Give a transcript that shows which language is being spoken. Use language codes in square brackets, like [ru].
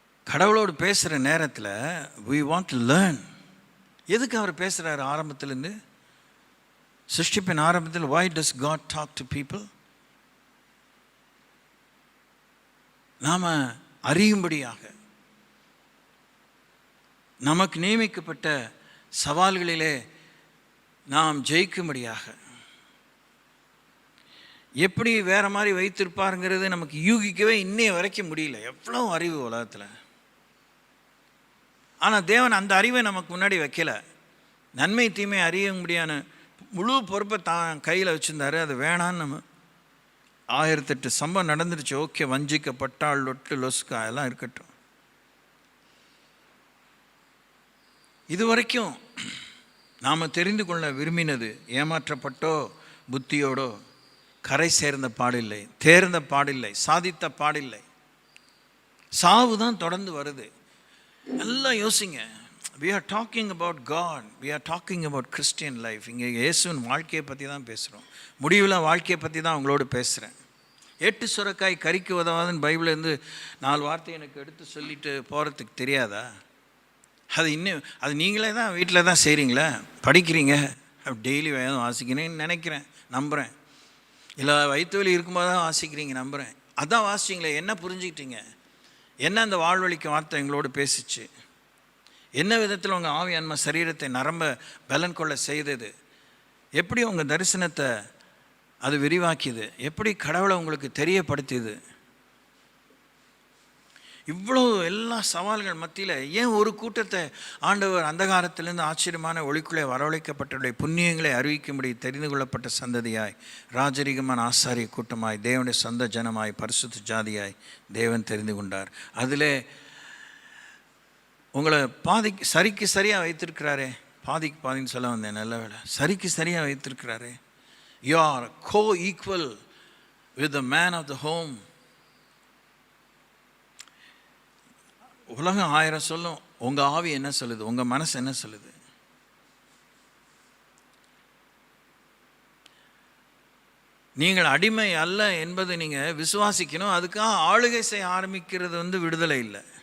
[ta] கடவுளோடு பேசுகிற நேரத்தில் [en] we want to learn. [ta] எதுக்கு அவர் பேசுகிறார் ஆரம்பத்திலேருந்து? சிருஷ்டிப்பின் ஆரம்பத்தில் [en] why does God talk to people? [ta] நாம் அறியும்படியாக, நமக்கு நியமிக்கப்பட்ட சவால்களிலே நாம் ஜெயிக்கும்படியாக. எப்படி வேறு மாதிரி வைத்திருப்பாருங்கிறது நமக்கு யூகிக்கவே இன்னைய வரைக்கும் முடியல. எவ்வளோ அறிவு உலகத்தில். ஆனால் தேவன் அந்த அறிவை நமக்கு முன்னாடி வைக்கலை. நன்மை தீமை அறிய முடியான முழு பொறுப்பை தான் கையில் வச்சுருந்தாரு. அது வேணான்னு நம்ம 1008 சம்பவம் நடந்துருச்சு. ஓகே, வஞ்சிக்கப்பட்டால் லொட்டு லொஸ்கா எல்லாம் இருக்கட்டும். இது வரைக்கும் நாம் தெரிந்து கொள்ள விரும்பினது ஏமாற்றப்பட்டோ புத்தியோடோ கரை சேர்ந்த பாடில்லை, தேர்ந்த பாடில்லை, சாதித்த பாடில்லை. சாவு தான் தொடர்ந்து வருது. நல்லா யோசிங்க. [en] we are talking about God, we are talking about Christian life. [ta] இங்கே இயேசுவின் வாழ்க்கையை பற்றி தான் பேசுகிறோம். முடிவில் வாழ்க்கையை பற்றி தான் உங்களோடு பேசுகிறேன். 8 சுரைக்காய் கறிக்கு உதவாதுன்னு பைபிள்லேருந்து 4 வார்த்தை எனக்கு எடுத்து சொல்லிட்டு போகிறதுக்கு தெரியாதா? அது நீங்களே தான் வீட்டில் தான் செய்கிறீங்களா, படிக்கிறீங்க, டெய்லி வேதம் வாசிக்கிறேன்னு நினைக்கிறேன், நம்புகிறேன். இல்லை வயிற்று வலி இருக்கும்போது தான் வாசிக்கிறீங்க, நம்புகிறேன். அதான் வாசிச்சிங்களே, என்ன புரிஞ்சுக்கிட்டீங்க? என்ன அந்த வாழ்வழிக்க வார்த்தை எங்களோடு பேசிச்சு? என்ன விதத்தில் உங்கள் ஆவி ஆன்மா சரீரத்தை நரம்ப பலன் கொள்ள செய்தது? எப்படி உங்கள் தரிசனத்தை அது விரிவாக்கியது? எப்படி கடவுளை உங்களுக்கு தெரியப்படுத்தியது? இவ்வளோ எல்லா சவால்கள் மத்தியில் ஏன் ஒரு கூட்டத்தை ஆண்டவர் அந்தகாரத்திலிருந்து ஆச்சரியமான ஒளிக்குள்ளே வரவழைக்கப்பட்டவருடைய புண்ணியங்களை அறிவிக்கும்படி தெரிந்து கொள்ளப்பட்ட சந்ததியாய், ராஜரீகமான ஆசாரிய கூட்டமாய், தேவனுடைய சொந்த ஜனமாய், பரிசுத்த ஜாதியாய் தேவன் தெரிந்து கொண்டார். அதில் உங்களை சரிக்கு சரியாக வைத்திருக்கிறாரே. பாதின்னு சொல்ல வந்தேன், நல்ல வேலை. சரிக்கு சரியாக வைத்திருக்கிறாரே. [en] You are co-equal with the man of the home. [ta] உலகம் 1000 சொல்லும், உங்கள் ஆவி என்ன சொல்லுது, உங்கள் மனசு என்ன சொல்லுது? நீங்கள் அடிமை அல்ல என்பதை நீங்கள் விசுவாசிக்கணும். அதுக்காக ஆளுகை செய்ய ஆரம்பிக்கிறது விடுதலை இல்லை.